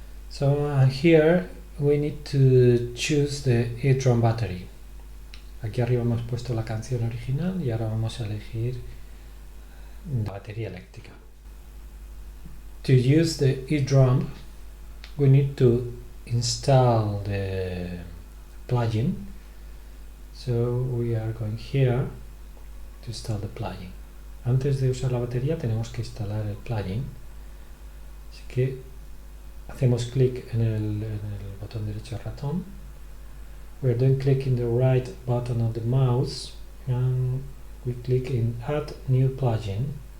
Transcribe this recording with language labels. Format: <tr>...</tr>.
<en>So here we need to choose the edrump battery.</en> <es>Aquí arriba hemos puesto la canción original y ahora vamos a elegir la batería eléctrica.</es> <en>To use the edrump, we need to install the plugin. So we are going here to install the plugin.</en> <es>Antes de usar la batería tenemos que instalar el plugin. Así que hacemos clic en el botón derecho del ratón.</es> <en>We are doing click in the right button of the mouse and we click in add new plugin.</en>